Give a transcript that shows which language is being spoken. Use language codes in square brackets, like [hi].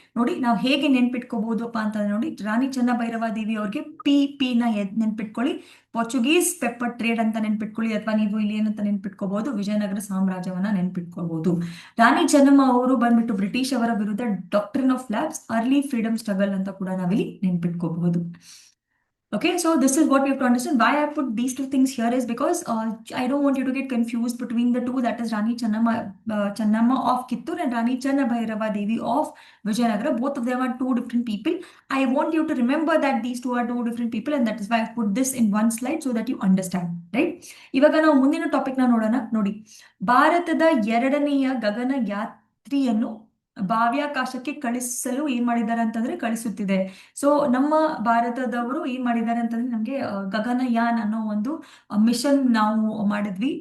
[kn] ನೋಡಿ, ನಾವು ಹೇಗೆ ನೆನ್ಪಿಟ್ಕೋಬಹುದಪ್ಪ ಅಂತಂದ್ರೆ ನೋಡಿ, ರಾಣಿ ಚೆನ್ನ ಭೈರವ ದೇವಿ ಅವ್ರಿಗೆ ಪಿ ನ ನೆನ್ಪಿಟ್ಕೊಳ್ಳಿ, ಪೋರ್ಚುಗೀಸ್ ಪೆಪ್ಪರ್ ಟ್ರೇಡ್ ಅಂತ ನೆನ್ಪಿಟ್ಕೊಳ್ಳಿ, ಅಥವಾ ನೀವು ಇಲ್ಲಿ ಏನಂತ ನೆನ್ಪಿಟ್ಕೋಬಹುದು, ವಿಜಯನಗರ ಸಾಮ್ರಾಜ್ಯವನ್ನ ನೆನ್ಪಿಟ್ಕೋಬಹುದು. ರಾಣಿ ಚೆನ್ನಮ್ಮ ಅವರು ಬಂದ್ಬಿಟ್ಟು ಬ್ರಿಟಿಷ್ ಅವರ ವಿರುದ್ಧ doctrine of labs, early freedom struggle ಅಂತ ಕೂಡ ನಾವಿಲ್ಲಿ ನೆನ್ಪಿಟ್ಕೋಬಹುದು. [en] Okay, so this is what we have to understand. Why I put these two things here is because I don't want you to get confused between the two. That is Rani Channamma of Kittur and Rani Channa Bhairava Devi of Vijayanagara. Both of them are two different people. I want you to remember that these two are two different people, and that is why I put this in one slide so that you understand. [kn] Right? ಇವಾಗ ನಾವು ಮುಂದಿನ topic ನ ನೋಡೋಣ. ನೋಡಿ, ಭಾರತದ ಎರಡನೆಯ ಗಗನ ಯಾತ್ರಿಯನ್ನು ಬಾಹ್ಯಾಕಾಶಕ್ಕೆ ಕಳಿಸಲು ಏನ್ ಮಾಡಿದ್ದಾರೆ ಅಂತಂದ್ರೆ ಕಳಿಸುತ್ತಿದೆ. ಸೊ ನಮ್ಮ ಭಾರತದವರು ಏನ್ ಮಾಡಿದ್ದಾರೆ ಅಂತಂದ್ರೆ ನಮ್ಗೆ ಗಗನಯಾನ್ ಅನ್ನೋ ಒಂದು ಮಿಷನ್ ನಾವು ಮಾಡಿದ್ವಿ.